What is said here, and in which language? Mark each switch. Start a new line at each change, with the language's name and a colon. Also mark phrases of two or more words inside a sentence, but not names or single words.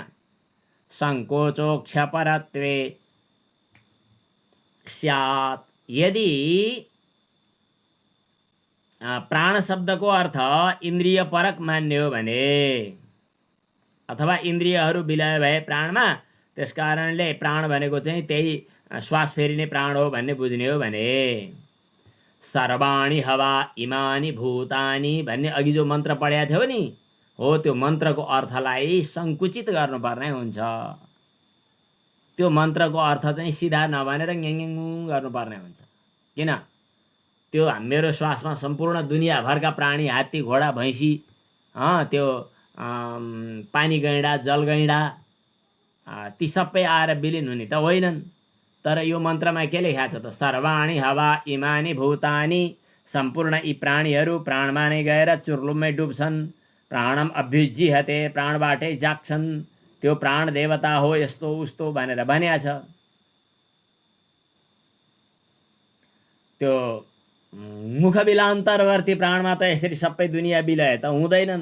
Sanskrit: संकोचोक्षपरत्वे स्यात्,
Nepali: यदि प्राण शब्दको अर्थ इन्द्रिय परक मान्ने हो भने अथवा इन्द्रियहरू विलय भए प्राणमा, त्यसकारणले प्राण भनेको चाहिँ त्यही श्वास फेरिने प्राण हो भन्ने बुझ्ने हो भने
Sanskrit: सर्वाणि हवा इमानि भूतानि
Nepali: भन्ने अघि जो मन्त्र पढेको थियो नि, हो त्यो मन्त्रको अर्थलाई सङ्कुचित गर्नुपर्ने हुन्छ। त्यो मन्त्रको अर्थ चाहिँ सिधा नभनेर ङ्याङ्याङ गर्नुपर्ने हुन्छ। किन? त्यो मेरो श्वासमा सम्पूर्ण दुनियाँभरका प्राणी हात्ती घोडा भैँसी त्यो पानी गैँडा जल गैँडा ती सबै आएर विलिन हुने त होइनन्। तर यो मन्त्रमा के लेखेको छ त?
Sanskrit: सर्वाणि हवा इमानि भूतानि,
Nepali: सम्पूर्ण यी प्राणीहरू प्राणमा नै गएर चुर्लुममै डुब्छन्।
Sanskrit: प्राणम अभ्युज्जिहते,
Nepali: प्राणबाटै जाग्छन्। त्यो प्राण देवता हो यस्तो उस्तो भनेर भनिएको छ। त्यो मुखबिलान्तरवर्ती प्राणमा त यसरी सबै दुनियाँ विलय त हुँदैनन्।